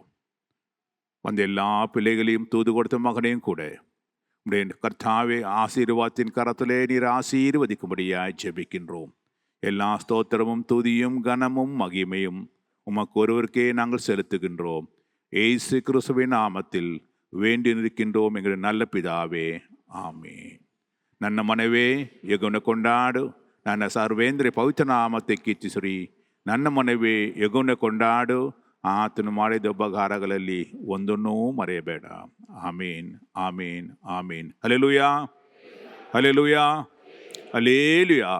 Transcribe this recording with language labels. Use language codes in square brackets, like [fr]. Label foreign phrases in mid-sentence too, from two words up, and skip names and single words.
[ta] வந்த எல்லா பிள்ளைகளையும் தூது கொடுத்த மகனையும் கூட உடைய கர்த்தாவே ஆசீர்வாதத்தின் கரத்திலே நீர் ஆசீர்வதிக்கும்படியாய் ஜெபிக்கின்றோம். எல்லா ஸ்தோத்திரமும் துதியும் கனமும் மகிமையும் உமக்கு ஒருவருக்கே நாங்கள் செலுத்துகின்றோம். ஏசு கிறிஸ்துவின் நாமத்தில் வேண்டி நிற்கின்றோம் எங்கள் நல்ல பிதாவே, ஆமென். [kn] ನನ್ನ ಮನವೇ ಯೆಹೋವನ ಕೊಂಡಾಡು, ನನ್ನ ಸರ್ವೇಂದ್ರ ಪವಿತ್ರ ನಾಮத்தை ಕೀರ್ತಿಸಿರಿ. ನನ್ನ ಮನವೇ ಯೆಹೋವನ ಕೊಂಡಾಡು, ಆತನು ಮಾಡಿದ ಉಪಕಾರಗಳಲ್ಲಿ ಒಂದನ್ನೂ ಮರೆಯಬೇಡ. ಆಮೀನ್, ಆಮೀನ್, ಆಮೀನ್. ಹಲ್ಲೆಲೂಯಾ, ಹಲ್ಲೆಲೂಯಾ, ಹಲ್ಲೆಲೂಯಾ.